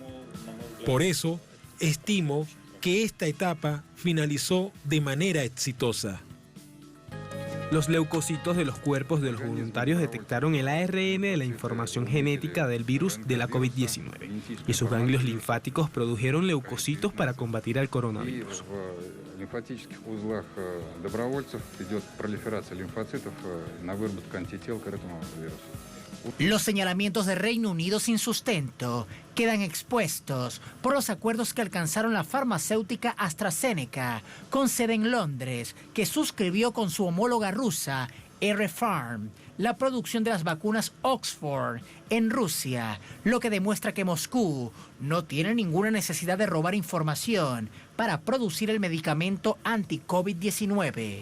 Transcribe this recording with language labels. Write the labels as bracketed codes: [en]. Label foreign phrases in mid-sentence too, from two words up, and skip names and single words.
[es] Por eso, estimo que esta etapa finalizó de manera exitosa. Los leucocitos de los cuerpos de los voluntarios detectaron el ARN de la información genética del virus de la COVID-19 y sus ganglios linfáticos produjeron leucocitos para combatir al coronavirus. [ru] Лимфатических узлах добровольцев идет пролиферация лимфоцитов на выработку антител к этому вирусу. [es] Los señalamientos de Reino Unido sin sustento quedan expuestos por los acuerdos que alcanzaron la farmacéutica AstraZeneca, con sede en Londres, que suscribió con su homóloga rusa, R-Pharm, la producción de las vacunas Oxford en Rusia, lo que demuestra que Moscú no tiene ninguna necesidad de robar información para producir el medicamento anti-COVID-19.